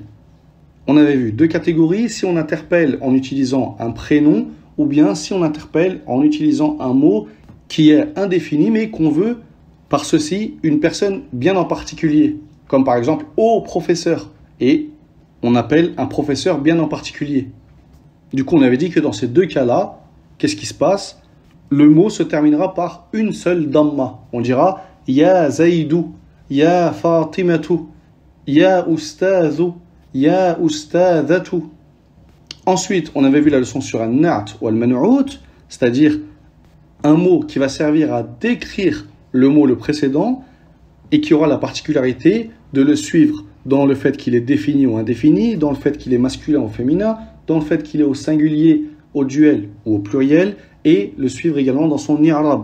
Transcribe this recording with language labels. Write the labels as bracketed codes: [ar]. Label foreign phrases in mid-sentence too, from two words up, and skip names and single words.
[fr] On avait vu deux catégories, si on interpelle en utilisant un prénom ou bien si on interpelle en utilisant un mot qui est indéfini mais qu'on veut par ceci une personne bien en particulier, comme par exemple « oh professeur » et on appelle un professeur bien en particulier. Du coup, on avait dit que dans ces deux cas-là, qu'est-ce qui se passe? Le mot se terminera par une seule damma. On dira « [ar] يا زيدُ »,« يا فاطمةُ »,« يا أستاذُ »,« يا أستاذةُ ». [fr] Ensuite, on avait vu la leçon sur an-na'at ou al-man'out, c'est-à-dire un mot qui va servir à décrire le mot le précédent et qui aura la particularité de le suivre dans le fait qu'il est défini ou indéfini, dans le fait qu'il est masculin ou féminin, dans le fait qu'il est au singulier, au duel ou au pluriel, et le suivre également dans son i'rab.